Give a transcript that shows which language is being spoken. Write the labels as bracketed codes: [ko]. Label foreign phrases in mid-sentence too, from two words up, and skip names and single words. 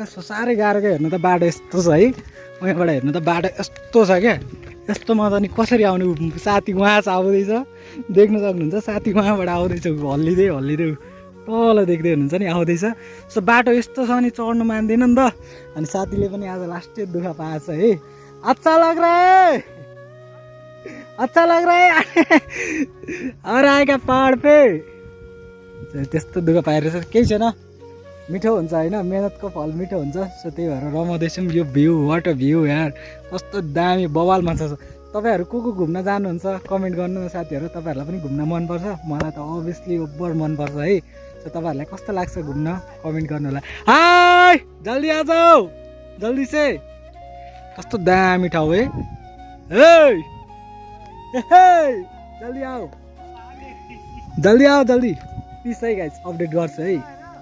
[ne] सो साह्रै गाह्रो क्या, हेर्नु त बाटो यस्तो छ है, उहाँबाट हेर्नु त बाटो यस्तो छ क्या, यस्तोमा त अनि कसरी आउने। साथी उहाँ चाहिँ आउँदैछ, देख्न सक्नुहुन्छ साथी उहाँबाट आउँदैछ, हल्लिँदै हल्लिँदै तल देख्दै हुनुहुन्छ नि आउँदैछ। सो बाटो यस्तो छ अनि चढ्नु मान्दैन नि त। अनि साथीले पनि आज लास्टै दुःख पाएछ है। [hi] अच्छा लग रहा है, अच्छा लग रहा है और आएगा पहाड पे। [ne] त्यस्तो दुःख पाइरहेछ, केही छैन, मिठो हुन्छ होइन, मेहनतको फल मिठो हुन्छ। सो त्यही भएर रमाउँदैछौँ। यो भ्यू, [en] what a view [ne] यार, कस्तो दामी बवालमा छ। तपाईँहरू को घुम्न जानुहुन्छ कमेन्ट गर्नु न साथीहरू। तपाईँहरूलाई पनि घुम्न मनपर्छ, मलाई त [en] obviously over [ne] मनपर्छ है। सो तपाईँहरूलाई कस्तो लाग्छ घुम्न कमेन्ट गर्नु होला। [hi] हाय जल्दी आ जाओ, जल्दी से, [ne] कस्तो दामी ठाउँ है। [hi] जल्दी आओ, जल्दी आओ, जल्दी। [ne] प्लिज है गाइस अपडेट गर्छु है।